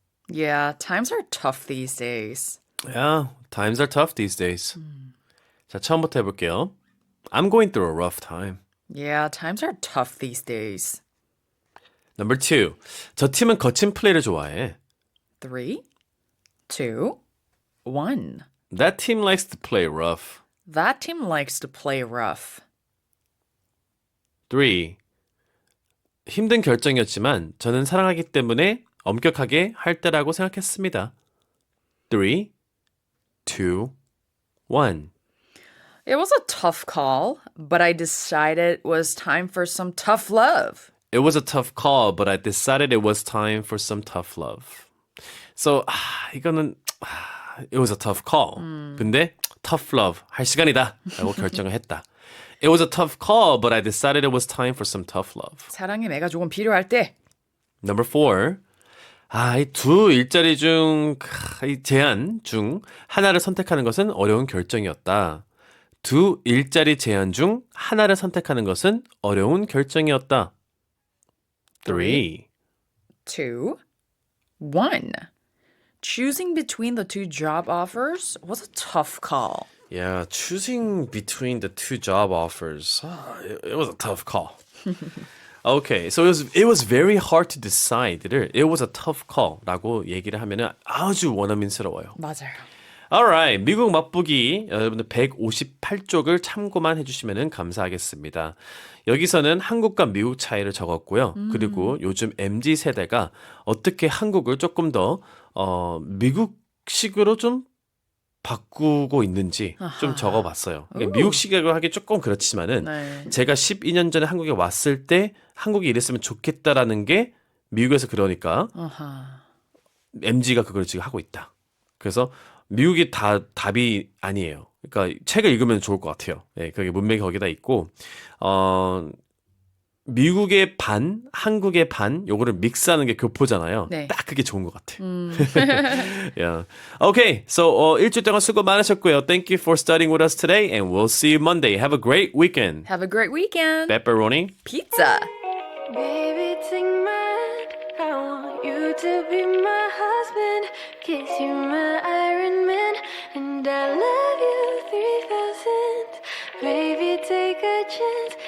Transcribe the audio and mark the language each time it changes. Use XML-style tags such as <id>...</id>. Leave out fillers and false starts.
<en>Yeah, times are tough these days. Yeah, times are tough these days.</en> <ko>자, 처음부터 해볼게요.</ko> <en>I'm going through a rough time. Yeah, times are tough these days. Number 2.</en> <ko>저 팀은 거친 플레이를 좋아해.</ko> <en>3, 2, 1. That team likes to play rough. That team likes to play rough. 3.</en> <ko>힘든 결정이었지만 저는 사랑하기 때문에 엄격하게 할 때라고 생각했습니다.</ko> <en>3, 2, 1. It was a tough call, but I decided it was time for some tough love. It was a tough call, but I decided it was time for some tough love. So,</en> <ko>이거는</ko> <en>it was a tough call.</en> <ko>근데</ko> <en>tough love</en> <ko>할 시간이다 라고 결정을 했다.</ko> <en>It was a tough call, but I decided it was time for some tough love.</en> <ko>사랑의 매가 조금 필요할 때.</ko> <en>Number 4.</en> <ko>이 두 일자리 중, 이 제안 중 하나를 선택하는 것은 어려운 결정이었다. 두 일자리 제안 중 하나를 선택하는 것은 어려운 결정이었다.</ko> <en>3, 2, 1. Choosing between the two job offers was a tough call. Yeah, choosing between the two job offers, it was a tough call. Okay, so it was very hard to decide를 it was a tough call</en> <ko>라고 얘기를 하면은 아주 원어민스러워요. 맞아요.</ko> <en>Alright,</en> <ko>미국 맛보기 여러분들 158쪽을 참고만 해주시면 감사하겠습니다. 여기서는 한국과 미국 차이를 적었고요. 그리고 요즘 MZ세대가 어떻게 한국을 조금 더 미국식으로 좀 바꾸고 있는지 좀 적어봤어요. 그러니까 미국식으로 하기 조금 그렇지만은 네. 제가 12년 전에 한국에 왔을 때 한국이 이랬으면 좋겠다라는 게 미국에서 그러니까 MZ가 그걸 지금 하고 있다. 그래서 미국이 다 답이 아니에요. 그러니까 책을 읽으면 좋을 것 같아요. 예, 그게 문맥이 거기다 있고 미국의 반, 한국의 반, 요거를 믹스하는 게 교포잖아요. 네. 딱 그게 좋은 것 같아.</ko> <en>yeah. Okay, so</en> <ko>일주일 동안 수고 많으셨고요.</ko> <en>Thank you for studying with us today, and we'll see you Monday. Have a great weekend. Have a great weekend. Pepperoni. Pizza. Baby, take my hand. I want you to be my husband. Kiss you, my Iron Man. And I love you 3,000. Baby, take a chance.</en>